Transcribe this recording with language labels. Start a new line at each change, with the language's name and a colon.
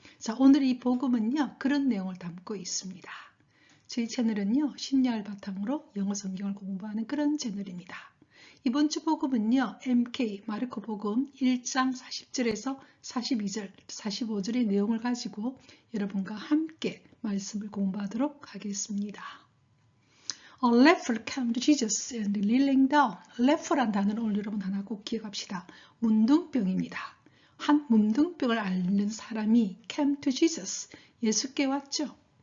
Korean: 자, 오늘 이 복음은요, 그런 내용을 담고 있습니다. 저희 채널은요, 신약을 바탕으로 영어 성경을 공부하는 그런 채널입니다. 이번 주 복음은요, MK 마르코 복음 1장 40절에서 42절, 45절의 내용을 가지고 여러분과 함께 말씀을 공부하도록 하겠습니다.
English: A leper came to Jesus and kneeling down.
Korean: leper란 단어를 오늘 여러분 하나 꼭 기억합시다. 문둥병입니다. 한 문둥병을 앓는 사람이
English: came to Jesus.
Korean: 예수께 왔죠.